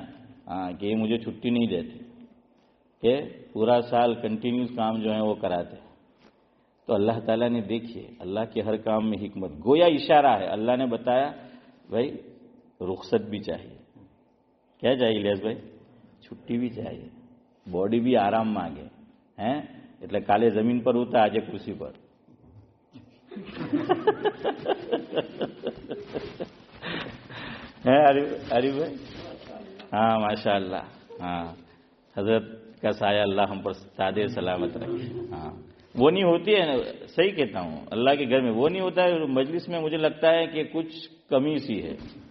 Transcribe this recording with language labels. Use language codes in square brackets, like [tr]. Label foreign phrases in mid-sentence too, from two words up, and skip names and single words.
[ur] ہاں کہ یہ مجھے چھٹی نہیں دیتے، کہ پورا سال کنٹینیوس کام جو ہے وہ کراتے. تو اللہ تعالیٰ نے دیکھیے اللہ کے ہر کام میں حکمت. گویا اشارہ ہے. اللہ نے بتایا بھائی رخصت بھی چاہیے. کیا چاہیے الیاس بھائی؟ چھٹی بھی چاہیے. باڈی بھی [gu] આરામ માંગે ہیں. એટલે કાલે જમીન પર ઉતા, આજે કુર્સી પર. [ur] ہے عارف بھائی؟ ہاں ماشاء اللہ. ہاں حضرت کا سایہ اللہ ہم پر سادے سلامت رکھے. ہاں وہ نہیں ہوتی ہے. صحیح کہتا ہوں, اللہ کے گھر میں وہ نہیں ہوتا ہے. مجلس میں مجھے لگتا ہے کہ کچھ کمی سی ہے.